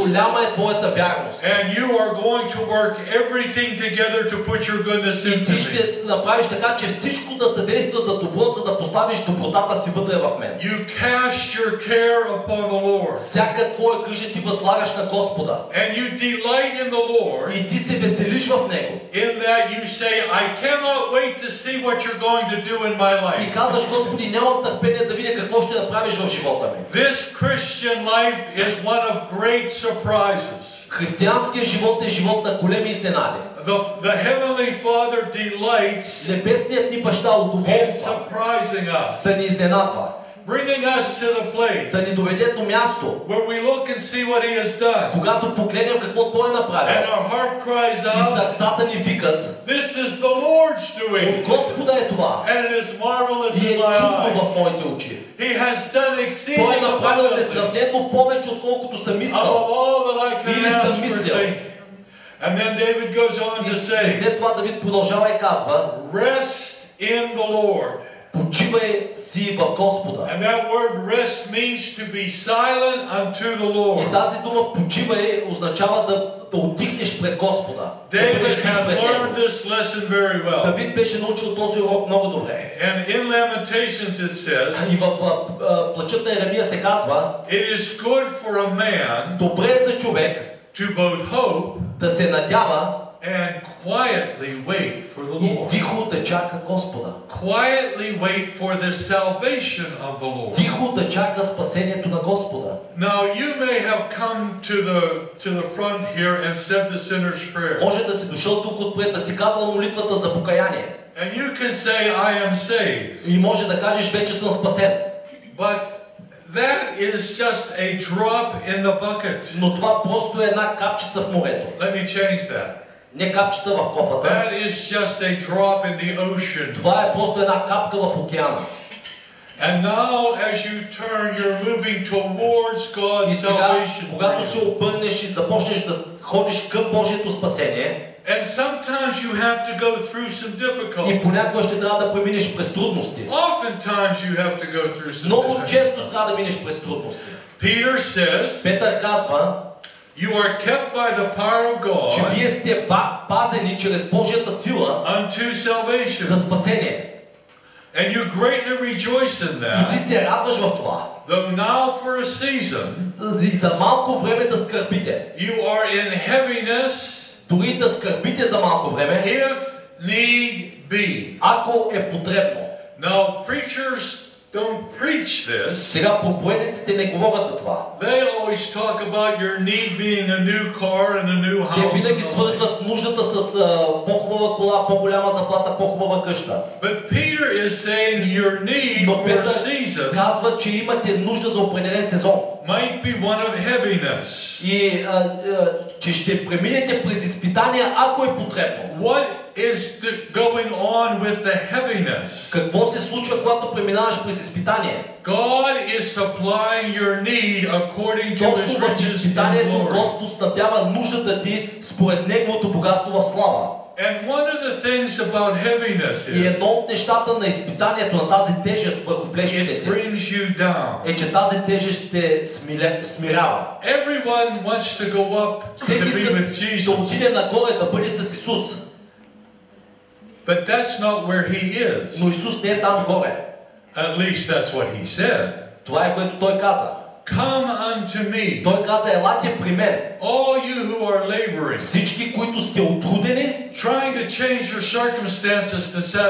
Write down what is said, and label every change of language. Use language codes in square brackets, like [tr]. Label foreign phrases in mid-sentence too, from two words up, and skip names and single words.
[bg] Голяма е твоята вярност. [en] And you are going to work everything together to put your goodness [bg] И [en] into [bg] ти [en] me. [bg] ще направиш така, че всичко да съдейства за добро, за да поставиш добротата си вътре в мен. [en] You cast your care upon the Lord. [bg] Всяка твоя грижа ти възлагаш на Господа. [en] And you delight in the Lord, [bg] И ти се веселиш в Него. [en] in that you say, I cannot wait to see what you're going to do in my [bg] И [en] life. [bg] казваш: Господи, нямам търпение да видя какво ще направиш в живота ми. [en] This Christian life is one of great surprises. [bg] Християнският живот е живот на големи изненади. [en] The Heavenly Father delights [bg] Небесният ни баща [en] in [bg] удоволства [en] surprising us, [bg] да ни изненадва, [en] bringing us to the place [bg] да ни доведе до място, [en] where we look and see what He has done. [bg] когато погледнем какво Той е направил. [en] And our heart cries [bg] И [en] out, [bg] сърцата ни викат: [en] this is the Lord's doing. [bg] от Господа е това. [en] And it is marvelous [bg] И е [en] in my [bg] чудно [en] eyes. [bg] в моите очи. [en] He has done [bg] Той е [en] exceeding [bg] направил [en] abundantly [bg] несравнено повече, отколкото съм [en] above [bg] искал. [en] all that I can [bg] Или съм [en] ask or [bg] мислил. [en] think. And then David goes on to [bg] И [en] say, [bg] след това Давид продължава и казва: [en] rest in the Lord. [bg] почивай си в Господа. [en] And that word rest means to be silent unto the [bg] И [en] Lord. [bg] тази дума почивай означава да утихнеш пред Господа. Да David бъдеш тих [en] had [bg] пред [en] learned [bg] Него. [en] this lesson very well. [bg] Давид беше научил този урок много добре. [en] And in Lamentations it says, [bg] И в плачът на Еремия се казва: [en] it is good for a man [bg] добре е за човек [en] to both hope [bg] да се надява [en] and quietly wait for the [bg] И [en] Lord. [bg] тихо да чака Господа. [en] Quietly wait for the salvation of the Lord. [bg] Тихо да чака спасението на Господа. [en] Now you may have come to the front here and said the sinner's prayer. [bg] Може да си дошъл тук отпред да си казал молитвата за покаяние. [en] And you can say, I am saved. [bg] И може да кажеш, вече съм спасен. [en] But that is just a drop in the bucket. [bg] Но това просто е една капчица в морето. [en] Let me change that. [bg] Не капчица в кофата. [en] That is just a drop in the ocean. [bg] Това е просто една капка в океана. [en] And now as you turn, you're moving towards God's [bg] И сега, [en] salvation. [bg] когато се обърнеш и започнеш да ходиш към Божието спасение, [en] And sometimes you have to go through some [bg] и [en] difficulties. [bg] понякога ще трябва да преминеш през трудности. [en] Oftentimes you have to go through some [bg] Много [en] difficulties. [bg] често трябва да минеш през трудности. [en] Peter says, [bg] Петър казва, [en] you are kept by the power of [bg] че [en] God [bg] вие сте пазени чрез Божията сила [en] unto salvation. [bg] за спасение. [en] And you greatly rejoice in [bg] И ти [en] that, [bg] се радваш в това. [en] though now for a season [bg] И за малко време да скърбите. [en] you are in heaviness, [bg] Дори да скърбите за малко време, [en] if need be. [bg] ако е потребно. [en] Now, preachers don't preach this. [bg] Сега проповедниците не говорят за това. [en] They always talk about your need being a new car and a new [bg] Те [en] house. [bg] винаги свързват нуждата с по-хубава кола, по-голяма заплата, по-хубава къща. [en] But Peter is saying your need [bg] Но [en] for a [bg] Петър [en] season [bg] казва, че имате нужда за определен сезон. [en] might be one of heaviness. [bg] И че ще преминете през изпитания, ако е потребно. [en] What is going on with the heaviness? [bg] Какво се случва, когато преминаваш през изпитание? [en] God is supplying your need according to [bg] Точно [en] His [bg] в [en] riches in [bg] изпитанието [en] glory. [bg] Господ снабдява нуждата ти според Неговото богатство в слава. [en] And one of the things about heaviness [bg] И [en] is [bg] едно от нещата на изпитанието, на тази тежест върху плещите [en] it [bg] ти, [en] brings you down. [bg] е, че тази тежест те смирява. [en] Everyone wants to go up to [bg] Всеки [en] be [bg] иска [en] with [bg] да [en] Jesus, [bg] отиде нагоре да бъде с Исус. [en] but that's not where He is. [bg] Но Исус не е там горе. [en] At least that's what He said. [bg] Това е което Той каза. [en] Come unto me, [bg] Той каза, елате при мен. [en] all you who are laboring, [bg] Всички, които сте отрудени, [en] trying to change your circumstances to satisfy